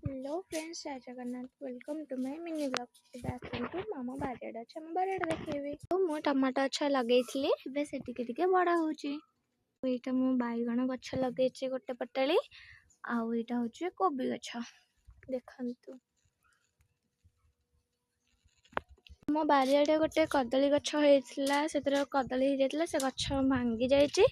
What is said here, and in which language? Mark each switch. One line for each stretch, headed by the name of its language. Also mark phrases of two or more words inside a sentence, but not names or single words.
English: hello friends,
Hindi: जय जगन्नाथ।
English: welcome to my mini blog.
Odia: ଏବେ ଆସନ୍ତୁ ଆମ ବାରିଆଡ଼େ ଅଛି, ଆମ ବାରିଆଡ଼େ ଦେଖେଇବି। ମୁଁ ଟମାଟୋ ଗଛ ଲଗେଇଥିଲି, ଏବେ ସେ ଟିକେ ବଡ଼ ହେଉଛି। ଏଇଟା ମୁଁ ବାଇଗଣ ଗଛ ଲଗେଇଛି ଗୋଟେ ପଟାଳି, ଆଉ ଏଇଟା ହେଉଛି କୋବି ଗଛ। ଦେଖନ୍ତୁ ମୋ ବାରିଆଡ଼େ ଗୋଟେ କଦଳୀ ଗଛ ହେଇଥିଲା, ସେଥିରେ କଦଳୀ ହେଇଯାଇଥିଲା, ସେ ଗଛ ଭାଙ୍ଗି ଯାଇଛି।